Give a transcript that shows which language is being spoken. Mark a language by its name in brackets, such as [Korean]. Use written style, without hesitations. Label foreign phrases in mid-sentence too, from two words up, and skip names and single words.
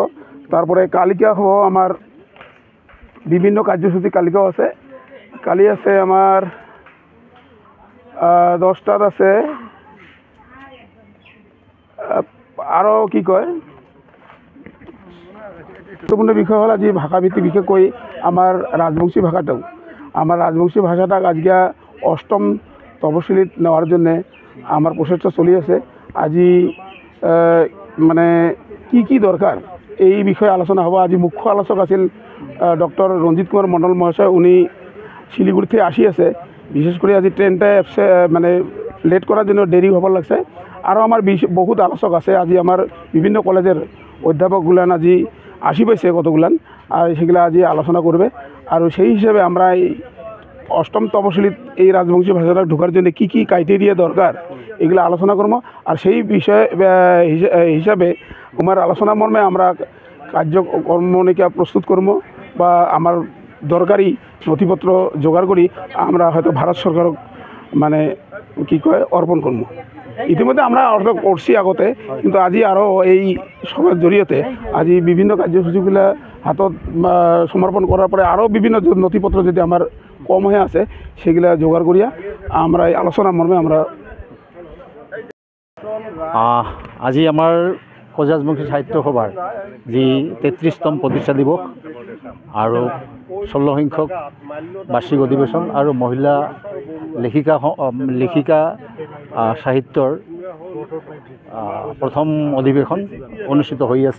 [Rangpuri] তারপরে কালিকা হব আমার বিভিন্ন কার্যসূচি কালিকাও আছে। কালি আছে আমার 10টাত আছে আরও কি কয় গুরুত্বপূর্ণ বিষয় হল আজি ভাষাভিত্তিক বিশেষকৈ আমার রাজবংশী ভাষাটাও আমার রাজবংশী ভাষাটাক আজকে 8ম তপশিলিত নেওয়ার জন্যে আমার প্রচেষ্টা চলি আছে। আজি মানে কি দরকার এই বিষয়ে আলোচনা হব। আজি মুখ্য আলোচক আছিল ডক্টর রঞ্জিত কুমার মণ্ডল মহাশয়। উনি শিলিগুড়ি থেকে আসি আছে। বিশেষ করে আজি ট্রেনটা মানে লেট করার জন্য দেরি হবার লাগছে। আরও আমার বহুত আলোচক আছে। আজি আমার বিভিন্ন কলেজের অধ্যাপকগুলান আজি আসি পাইছে কতগুলান, আর সেগুলা আজি আলোচনা করবে। আর সেই হিসাবে আমরা এই 8ম তপশিলিত এই রাজবংশী ভাষাটা ঢোকার জন্য কি ক্রাইটেরিয়া দরকার এগুলো আলোচনা করবো। আর সেই বিষয় হিসাবে আমার আলোচনা মর্মে আমরা কার্যক্রমণিকা প্রস্তুত করবো বা আমার দরকারি নথিপত্র জোগাড় করি আমরা হয়তো ভারত সরকারক মানে কি কয় অর্পণ করবো। ইতিমধ্যে আমরা অর্থ করছি আগতে, কিন্তু আজি আরও এই সভার জড়িয়তে আজি বিভিন্ন কার্যসূচিগুলো হাতত সমর্পণ করার পরে আরও বিভিন্ন নথিপত্র যদি আমার কম হয়ে আছে সেগুলা জোগাড় করিয়া আমরা এই আলোচনার মর্মে আমরা [Assamese] আজি আমাৰ কোচ ৰাজবংশী সাহিত্য সভাৰ যি 33তম প্ৰতিষ্ঠা দিৱস আৰু 16 সংখ্যক বাৰ্ষিক অধিৱেশন আৰু মহিলা লেখিকা সাহিত্যৰ প্ৰথম অধিৱেশন অনুষ্ঠিত হৈ আছে।